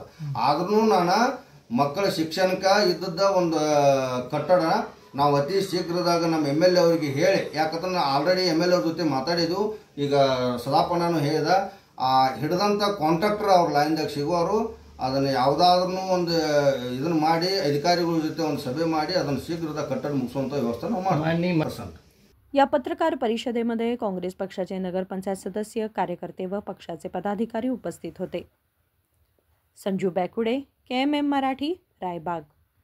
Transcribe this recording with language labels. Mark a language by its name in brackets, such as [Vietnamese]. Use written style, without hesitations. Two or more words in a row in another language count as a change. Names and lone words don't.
[Kannada] ಆದ್ರೂ ನಾನು ಮಕ್ಕಳ ಶಿಕ್ಷಣಕ್ಕೆ ಇದ್ದದ್ದ ಒಂದು ಕಟ್ಟಡ ನಾವು ಅತಿ ಶೀಘ್ರದಾಗ ನಮ್ಮ MLA ಅವರಿಗೆ ಹೇಳಿ, ಯಾಕಂದ್ರೆ ನಾವು ಆಲ್ರೆಡಿ MLA ಅವ್ರ ಜೊತೆ ಮಾತಾಡಿದ್ವು. ಈಗ ಸದಾಪಣ್ಣನು ಹೇಳಿದ, ಆ ಹಿಡಿದಂಥ ಕಾಂಟ್ರಾಕ್ಟರ್ ಅವ್ರ ಲೈನ್ದಾಗ ಸಿಗೋರು ಅದನ್ನು ಯಾವುದಾದ್ರೂ ಒಂದು ಇದನ್ನು ಮಾಡಿ ಅಧಿಕಾರಿಗಳ ಜೊತೆ ಒಂದು ಸಭೆ ಮಾಡಿ ಅದನ್ನು ಶೀಘ್ರದ ಕಟ್ಟಡ ಮುಗಿಸುವಂಥ ವ್ಯವಸ್ಥೆ ನಾವು ಮಾಡಿ. [Marathi] या पत्रकार परिषदेमध्ये काँग्रेस पक्षाचे नगरपंचायत सदस्य, कार्यकर्ते व पक्षाचे पदाधिकारी उपस्थित होते. संजू बॅकुडे, KMM मराठी, रायबाग.